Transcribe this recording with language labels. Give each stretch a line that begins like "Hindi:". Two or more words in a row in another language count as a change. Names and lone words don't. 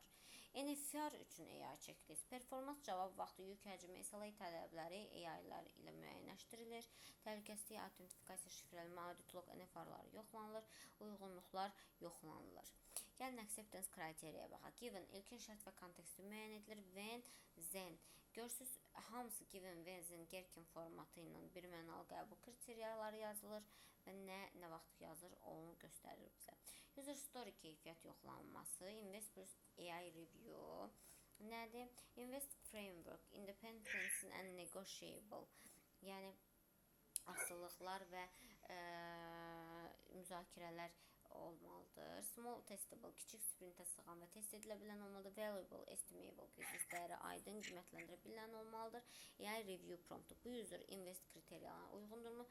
Azerbaijani: NFR üçün AI checklist. Performans, cavab vaxtı, yük həcmi, SLA tələbləri AI-lar ilə müəyyənləşdirilir. Təhlükəsizlik, autentifikasiya, şifrələnmə, audit-log, NFR-lar yoxlanılır. Uyğunluqlar yoxlanılır. Gəlin acceptance kriteriyaya baxaq. Given ilkin şərt və konteksti müəyyən edilir.
English: When, then.
Azerbaijani: Görürsünüz, hamısı
English: given, when, then,
Azerbaijani: Gherkin formatı ilə bir mənalı qəbul kriteriyaları yazılır və nə vaxt yazır, onu göstərir bizə.
English: User story
Azerbaijani: keyfiyyət yoxlanması,
English: Invest plus AI review
Azerbaijani: nədir?
English: Invest framework, independence and negotiable,
Azerbaijani: yəni asılılıqlar və müzakirələr olmalıdır.
English: Small testable,
Azerbaijani: kiçik sprintə sığan və test edilə bilən olmalıdır.
English: Valuable, estimable,
Azerbaijani: biznesləri aydın qiymətləndirə bilən olmalıdır. AI review promptu, bu
English: user invest
Azerbaijani: kriteriyalarına uyğundurmu?